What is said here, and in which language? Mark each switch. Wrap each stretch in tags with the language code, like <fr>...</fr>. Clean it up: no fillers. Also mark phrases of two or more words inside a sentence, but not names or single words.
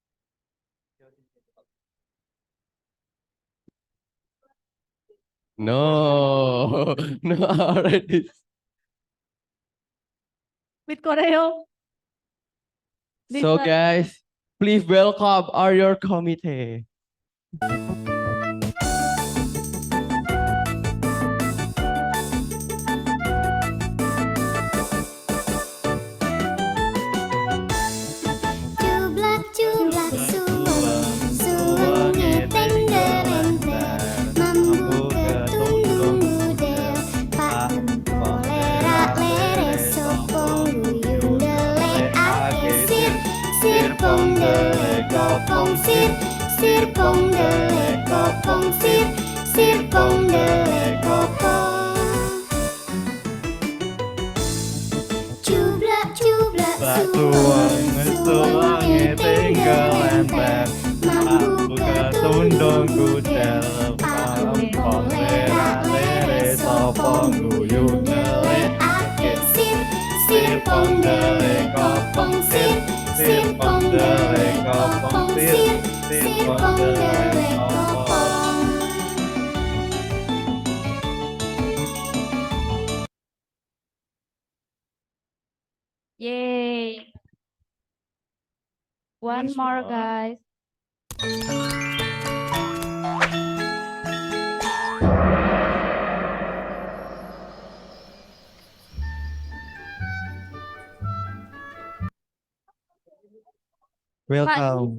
<en>No, no, already. With choreo. So, Different. guys, please welcome our committee.</en> <jv>Cublak cublak suweng suweng ngeteng gelenter mambu ketundung gudel pak kolera lere sopong guyung delek ake sir sir pong delek kopong sir sir pong delek kopong sir sir pong delek kopong cublak cublak suweng suweng ngeteng gelenter mambu ketundung gudel pak kolera lere sopong guyung delek ake sir sir pong delek kopong sir sir pong delek kopong sir sir pong delek kopong.</jv> <en>Yay. One more, guys. Welcome,</en>